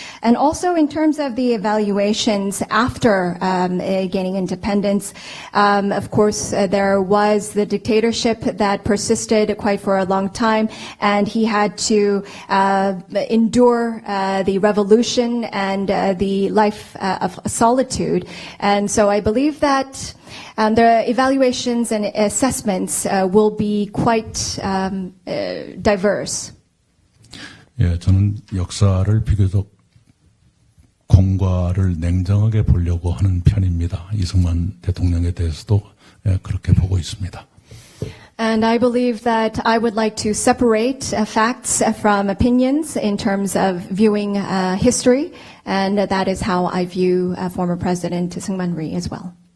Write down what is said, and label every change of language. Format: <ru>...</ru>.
<en>And also in terms of the evaluations after gaining independence, of course, there was the dictatorship that persisted quite for a long time, and he had to endure the revolution and the life of solitude. And so I believe that the evaluations and assessments will be quite diverse.</en> <ko>예, 저는 역사를 비교적 공과를 냉정하게 보려고 하는 편입니다. 이승만 대통령에 대해서도 그렇게 보고 있습니다.</ko> <en>And I believe that I would like to separate facts from opinions in terms of viewing history, and that is how I view former President Syngman Rhee as well.</en>